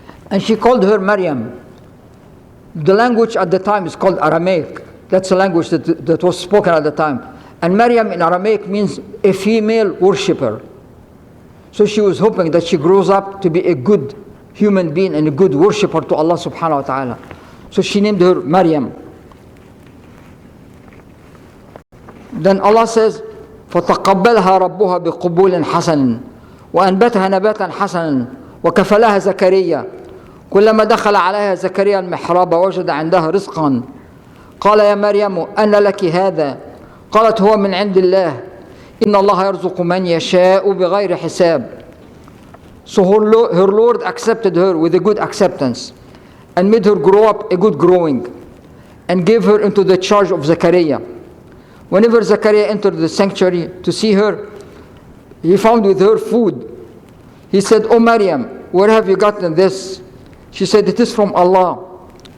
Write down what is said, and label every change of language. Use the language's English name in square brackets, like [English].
[English] And she called her Maryam. The language at the time is called Aramaic. That's a language that was spoken at the time. And Maryam in Aramaic means a female worshipper. So she was hoping that she grows up to be a good human being and a good worshipper to Allah subhanahu wa ta'ala. So she named her Maryam. Then Allah says, [Arabic] فَتَقَبَّلْهَا رَبُّهَا بِقُبُولٍ حَسَنٍ وَأَنْبَتَهَا نَبَاتًا حَسَنًا وَكَفَلَهَا زَكَرِيَّا كلما دخل عليها زكريا المحراب وجد عندها رزقا قال يا مريم أن لك هذا قالت هو من عند الله إن الله يرزق من يشاء بغير حساب. [English] So her Lord accepted her with a good acceptance and made her grow up a good growing and gave her into the charge of Zechariah. Whenever Zechariah entered the sanctuary to see her, he found with her food. He said, "Oh Maryam, where have you gotten this?" She said, "It is from Allah.